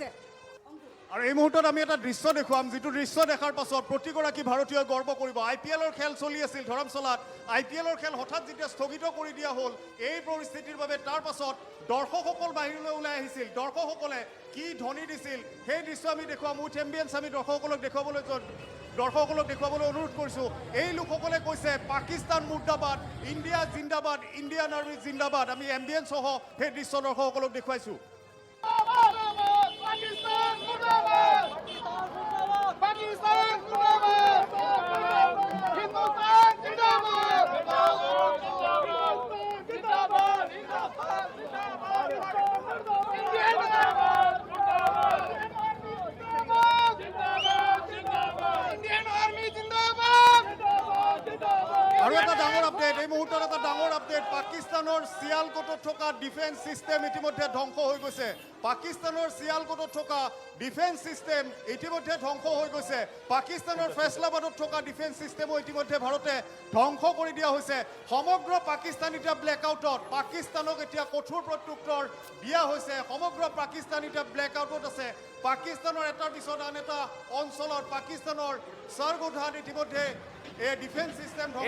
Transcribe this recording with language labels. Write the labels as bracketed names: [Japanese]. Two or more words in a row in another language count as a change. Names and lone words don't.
[Assamese] আৰু এই মুহূৰ্তত আমি এটা দৃশ্য দেখুৱাম যিটো দৃশ্য দেখাৰ পাছত প্ৰতিগৰাকী ভাৰতীয় গৰ্ব কৰিব IPLৰ খেল চলি আছিল ধৰমশালাত IPLৰ খেল হঠাৎ যেতিয়া স্থগিত কৰি দিয়া হ'ল এই পৰিস্থিতিৰ বাবে তাৰ পাছত দৰ্শকসকল বাহিৰলৈ ওলাই আহিছিল দৰ্শকসকলে কি ধ্বনি দিছিল সেই দৃশ্য আমি দেখুৱাম [English] with ambience [Assamese] আমি দৰ্শকসকলক দেখুৱাবলৈ অনুৰোধ কৰিছোঁ এই লোকসকলে কৈছে [Hindi] पाकिस्तान मुर्दाबाद इंडिया ज़िंदाबाद इंडियन आर्मी ज़िंदाबाद [Assamese] আমি এম্বিয়েন্স সহ সেই দৃশ্য দৰ্শকসকলক দেখুৱাইছোঁ [Hindi] पाकिस्तान मुर्दाबाद! पाकिस्तान मुर्दाबाद! हिंदुस्तान ज़िंदाबाद! ज़िंदाबाद! इंडिया ज़िंदाबाद! इंडियन आर्मी ज़िंदाबाद! [Assamese] আৰু এটা ডাঙৰ আপডেট এই মুহূৰ্তত এটা ডাঙৰ আপডেট পাকিস্তানৰ চিয়ালকোটত থকা ডিফেন্স ছিষ্টেম ইতিমধ্যে ধ্বংস হৈ গৈছে পাকিস্তানৰ চিয়ালকোটত থকা ডিফেন্স ছিষ্টেম ইতিমধ্যে ধ্বংস হৈ গৈছে পাকিস্তানৰ ফেছলাবাদত থকা ডিফেন্স ছিষ্টেমো ইতিমধ্যে ভাৰতে ধ্বংস কৰি দিয়া হৈছে সমগ্ৰ পাকিস্তান এতিয়া ব্লেকআউটত পাকিস্তানক এতিয়া কঠোৰ প্ৰত্যুত্তৰ দিয়া হৈছে সমগ্ৰ পাকিস্তান এতিয়া ব্লেকআউটত আছে পাকিস্তানৰ এটাৰ পিছত আন এটা অঞ্চলত পাকিস্তানৰ সৰ্বধান ইতিমধ্যে এই ডিফেন্স সিস্টেম ধ্বংস